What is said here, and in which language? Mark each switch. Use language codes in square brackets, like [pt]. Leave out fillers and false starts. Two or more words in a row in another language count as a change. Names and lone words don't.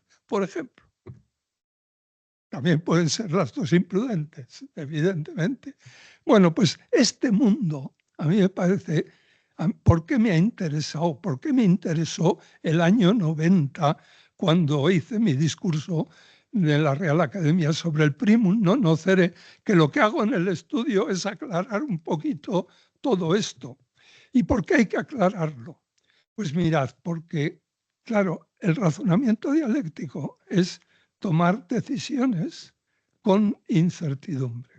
[es] Por ejemplo, también pueden ser las dos imprudentes, evidentemente. Bueno, pues este mundo, a mí me parece, ¿por qué me ha interesado? ¿Por qué me interesó el año 90 cuando hice mi discurso de la Real Academia sobre el [la] primum non nocere, [es] que lo que hago en el estudio es aclarar un poquito todo esto? ¿Y por qué hay que aclararlo? Pues mirad, porque, claro, el razonamiento dialéctico es tomar decisiones con incertidumbre.